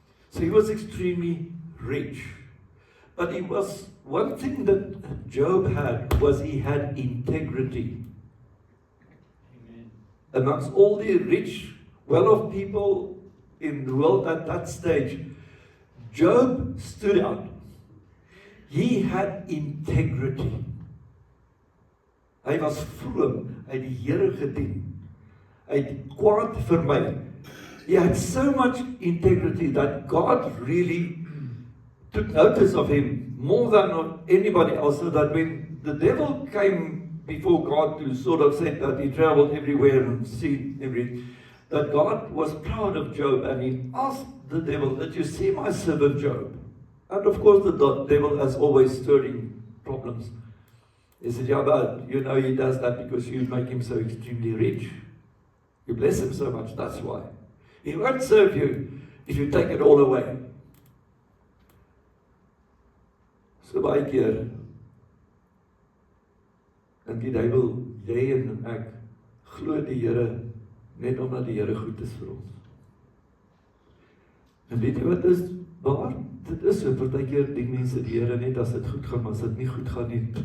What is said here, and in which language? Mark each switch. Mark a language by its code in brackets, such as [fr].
[en] So he was extremely rich. But he was, one thing that Job had was he had integrity. Amen. Amongst all the rich, well-off people in the world at that stage, Job stood out. He had integrity. [af] Hy was vroom, hy het die Here gedien. Hy het kwaad vermy. [en] He had so much integrity that God really took notice of him more than anybody else, so that when the devil came before God to sort of say that he traveled everywhere and seen everything, that God was proud of Job, and he asked the devil, "Did you see my servant Job?" And of course the devil is always stirring problems. He said, "Yeah, but you know he does that because you make him so extremely rich. You bless him so much, that's why. He won't serve you if you take it all away." [af] So baie keer dink die duiwel, jy en ek glo die Here net omdat die Here goed is vir ons. En weet jy wat is waar? Dit is so, partykeer dink mense die Here net as dit goed gaan, maar as dit nie goed gaan nie.